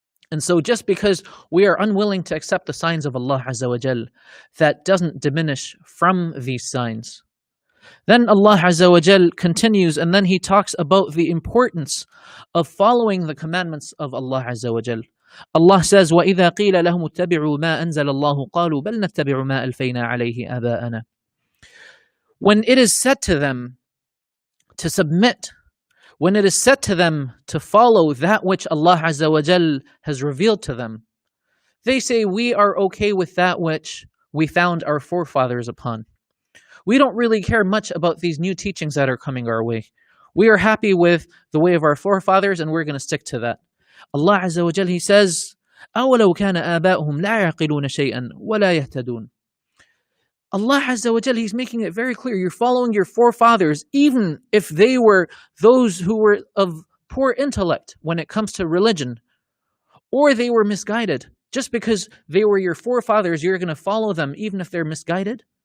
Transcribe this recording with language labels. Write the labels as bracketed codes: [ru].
[en] And so just because we are unwilling to accept the signs of Allah Azza wa Jal, that doesn't diminish from these signs. Then Allah Azza wa Jal continues, and then He talks about the importance of following the commandments of Allah Azza wa Jal. Allah says, [ar] وَإِذَا قِيلَ لَهُمُ اتَّبِعُوا مَا أَنزَلَ اللَّهُ قَالُوا بَلْ نَتَّبِعُ مَا أَلْفَيْنَا عَلَيْهِ آبَاءَنَا. [en] When it is said to them to submit, when it is said to them to follow that which Allah Azza wa Jal has revealed to them, they say, we are okay with that which we found our forefathers upon. We don't really care much about these new teachings that are coming our way. We are happy with the way of our forefathers, and we're going to stick to that. Allah Azza wa Jal, He says, [ar] أَوَلَوْ كَانَ آبَاؤُهُمْ لَا يَعْقِلُونَ شَيْئًا وَلَا يَهْتَدُونَ. [en] Allah Azza wa Jal, He's making it very clear. You're following your forefathers, even if they were those who were of poor intellect when it comes to religion, or they were misguided. Just because they were your forefathers, you're going to follow them even if they're misguided?